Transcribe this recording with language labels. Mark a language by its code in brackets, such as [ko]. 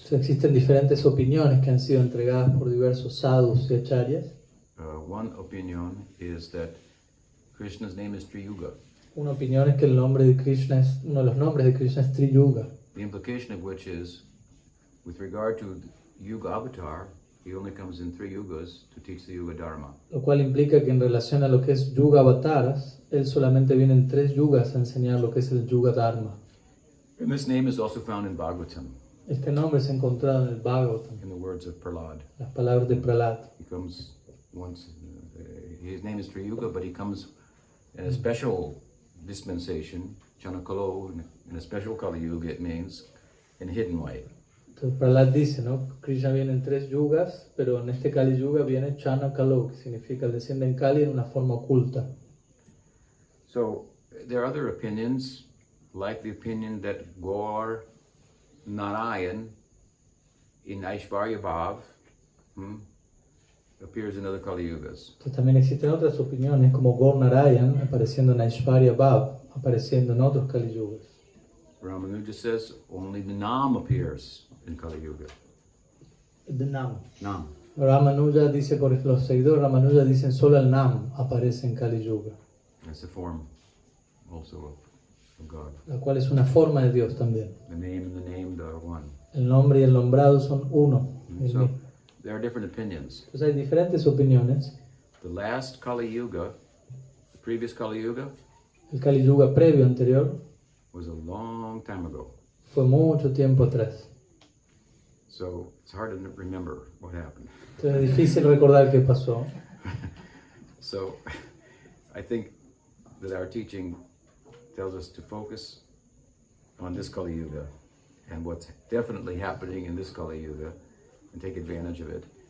[es] Entonces, existen diferentes opiniones que han sido entregadas por diversos sadhus y acharyas. [en] One opinion is that Krishna's name is Triyuga. [es] Una opinión es que el nombre de Krishna es, uno de los nombres de Krishna es Triyuga, [en] The implication of which is, with regard to Yuga Avatar, he only comes in 3 yugas to teach the Yuga Dharma. [es] lo cual implica que en relación a lo que es Yuga Avataras, él solamente viene en 3 yugas a enseñar lo que es el Yuga Dharma. [en] And this name is also found in Bhagavatam, [es] Este nombre se ha encontrado en el Bhagavatam, [en] in the words of Prahlad. [es] las palabras de Prahlad. [en] He comes once, his name is Triyuga, but he comes in a special dispensation, Chanakalo, in a special Kali Yuga, it means, in a hidden way. [es] Entonces Prahlad dice, ¿no? Krishna viene en 3 yugas, pero en este Kali Yuga viene Chana Kalo, que significa desciende en Kali en una forma oculta. [en] So there are other opinions, like the opinion that Gaur Narayan in Aishvarya Bhav appears in other Kali Yugas. [es] Entonces también existen otras opiniones, como Gaur Narayan apareciendo en Aishvarya Bhav, apareciendo en otros Kali Yugas. [en] Ramanuja says only the Nam appears in Kali Yuga. The Nam. Nam. [es] Ramanuja dice, por ejemplo, los seguidores de Ramanuja dicen solo el Nam aparece en Kali Yuga, [en] That's a form also of God. [es] la cual es una forma de Dios también. [en] The name and the named are one. [es] El nombre y el nombrado son uno. el [en] So [es] mismo. [en] there are different opinions. [es] Entonces hay diferentes opiniones. [en] The last Kali Yuga, the previous Kali Yuga, [es] El Kali Yuga previo anterior [en] was a long time ago. [es] fue mucho tiempo atrás. [en] So it's hard to remember what happened. [es] Entonces es difícil recordar qué pasó. [en] So I think that our teaching tells us to focus on this Kali Yuga and what's definitely happening in this Kali Yuga and take advantage of it.